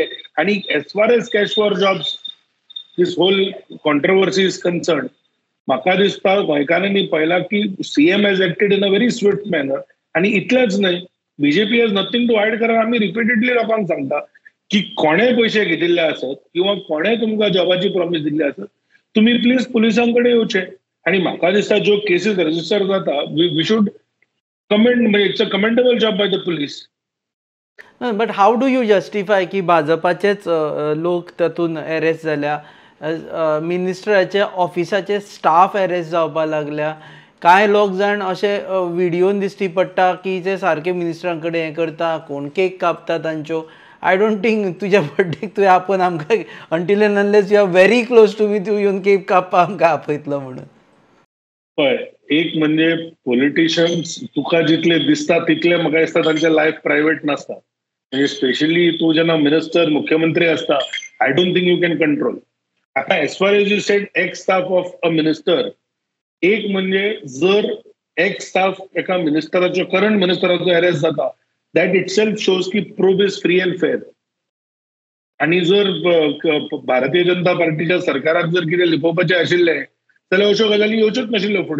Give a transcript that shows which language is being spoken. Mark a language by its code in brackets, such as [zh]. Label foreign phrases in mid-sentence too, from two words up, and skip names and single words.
[en] आनी as far as cash for jobs this whole controversy is concern, [kok] म्हाका दिसता गोंयकारांनी पळयला की [en] CM has acted in a very swift manner. [kok] आणि इतलेंच न्हय, [en] BJP has nothing to hide. [kok] कारण आमी रिपिटेडली लोकांक सांगता की कोणेय पयशे घेतिल्ले आसत किंवा कोणेय तुमकां जॉबाची प्रॉमिस दिल्ली आसत, तुम्ही प्लीज पुलिसांकडे येवचे. आणि म्हाका दिसता ज्यो केसीस रजिस्टर जाता [en] we should commend, [kok] म्हणजे [en] it's a commendable job by the police. but how do you justify [kok] की भाजपाचेच लोक तातूंत अरेस्ट जाल्या, मिनिस्टराच्या ऑफिसाचे स्टाफ अरेस्ट जावपाक लागल्या, कांय लोक जाण अशे व्हिडियोन दिश्टी पडटा की ते सारके मिनिस्टरां कडेन हें करता, कोण केक कापता तांच्यो. [en] I don't think [kok] तुज्या बर्थडेक तुवें आपोवन आमकां [en] until and unless you are very close to me, [kok] तूं येवन केक कापपाक आमकां आपयतलो म्हणून. पळय, एक म्हणजे पॉलिटिशियन्स तुका जितले दिसता तितले म्हाका दिसता तांचे [en] life private [kok] नासता. म्हणजे स्पेशली तूं जेन्ना मिनिस्टर मुख्यमंत्री असता, [en] I don't think you can control. आता as far as you said ex staff of a minister, [kok] एक म्हणजे जर एक्स स्टाफ एका मिनिस्टराचो करंट मिनिस्टराचो अरेस्ट जाता, [en] that it self shows की probe is free and fair. [kok] आणि जर भारतीय जनता पार्टीच्या सरकाराक जर कितें लिपोवपाचें आशिल्लें जाल्यार अश्यो गजाली येवच्योच नाशिल्ल्यो फुडें.